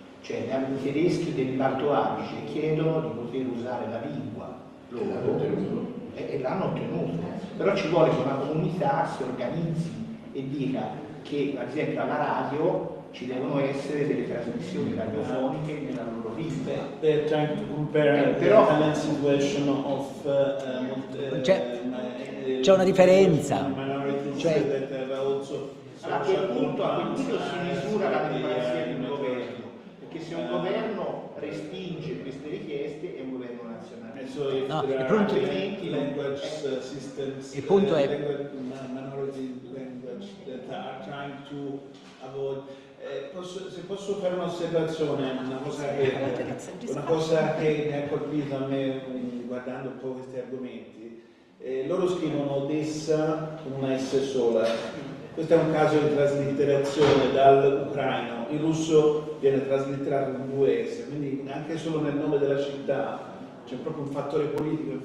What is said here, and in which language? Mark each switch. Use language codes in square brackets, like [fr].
[it] Cioè i tedeschi dell'Alto Adige chiedono di poter usare la lingua loro e l'hanno ottenuto. Però ci vuole che una comunità si organizzi e dica che ad esempio alla radio ci devono essere delle trasmissioni radiofoniche nella loro lingua. [en] They're trying to compare the Italian situation of [it] c'è una differenza. Cioè, A quel punto si misura la democrazia di un governo, perché se un governo respinge queste richieste è un governo nazionale. No, il punto è [en] minority language that are trying to avoid. [it] Se posso fare un'osservazione, una cosa che mi ha colpito a me guardando un po' questi argomenti, loro scrivono Odessa con una S sola. Questo è un caso di traslitterazione dall'ucraino, il russo viene traslitterato con due S, quindi anche solo nel nome della città c'è proprio un fattore politico.